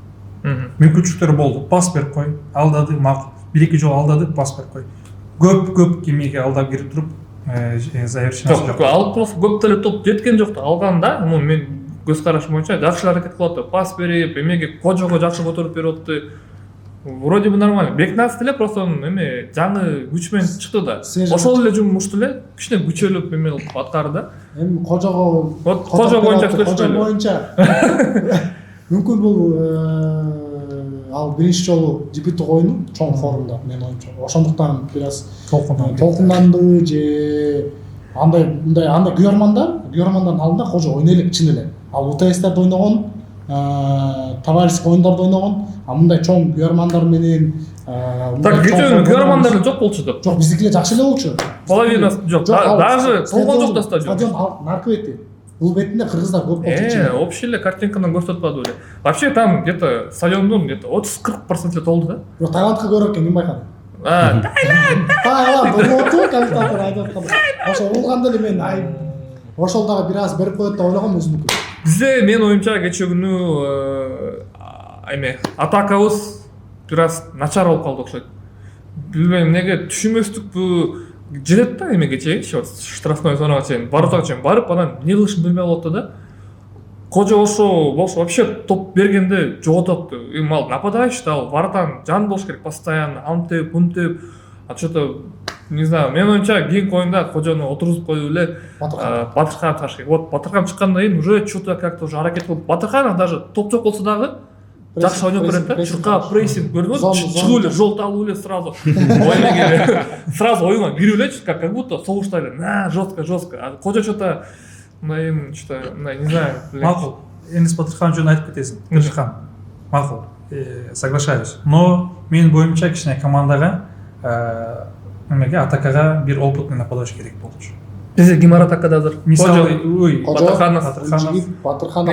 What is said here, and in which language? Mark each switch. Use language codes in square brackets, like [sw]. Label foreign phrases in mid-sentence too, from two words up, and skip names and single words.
[ky] Мүмкүнчүлүктөр болду. Пас берип кой, алдады, макул. 1-2 жолу алдады, пас берип кой. Көп кемеге алдап кирип туруп, завершениясы жок жок. Алыкулов көп деле топ жеткен жок да алганда мен көз карашым боюнча жакшы аракет кылып атты пас берип эмеге Кожого жакшы көтөрүп берип атты [ru] вроде бы нормально [ky] Бекназ деле просто эме жаңы күч менен чыкты да ошол эле жумушту эле кичине күчөлүп эме кылып аткарды да Эми Кожого Кожо боюнча Кожо боюнча мүмкүн бул ал биринчи жолу дебюттук оюну чоң форумда мен оюнча. Ошондуктан бир аз толкунданды же мындай күйөрмандардын алдында Кожо ойной элек чын эле. Ал УТСтерде ойногон, товарищеский оюндарда ойногон, а мындай чоң күйөрмандар менен так кечээ күйөрмандар жок болчу да. Жок, биздикилер жакшы эле болчу. Половинасы жок. Даже болгон жок да стадион. Стадион наркы бети. Бул бетинде кыргыздар көп болчу. Общий эле картинканы көрсөтпөдү эле. [ru] Вообще там где-то [ky] стадиондун где-то 30-40% толду да. Бирок Таиландка көрөт экен ким байкады? Таиланд болду комментатор айтып атканда. Ошо болгондо эле мен ошол дагы бир аз берип коет деп ойлогом өзүмдүкү. Бизде мен оюмча кечээ күнү эме атакабыз бир аз начар болуп калды окшойт. Билбейм эмнеге түшүнбөстүкпү жетет да эме кечеги штрафной зонага чейин воротага чейин барып анан эмне кылышын билбей калып да. Кожо ошо болсо вообще топ бергенде жоготот. Эми ал нападающий да, ал воротанын жанында болуш керек постоянно. Аны теп, буну теп. [ru] А что-то не знаю, [ky] мен оюнча кийинки оюнда Кожону отургузуп коюп эле Батырхан таш керек. Вот Батырхан чыккандан кийин [ru] уже что-то как-то уже [ky] аракет кылып Батырхан даже топ жок болсо дагы жакшы ойноп берет да. Чуркап прессинг көрдүңүзбү? Чыгып эле жол табып эле сразу ойногон сразу оюнга кирип элечи, [ru] как будто [ky] согушта эле. Жестко. А Кожо что-то мындай [ru] что-то не знаю. [ky] Макул. Энис Батырхан жөнүндө айтып кетесиң. Батырхан. Макул. Соглашаюсь. Но менин боюмча кичине командага эмеге атакага бир [ru] опытный нападающий [ky] керек болчу. Бизде ким атакада азыр? Мисалы, ой, Батырханов. Батырханов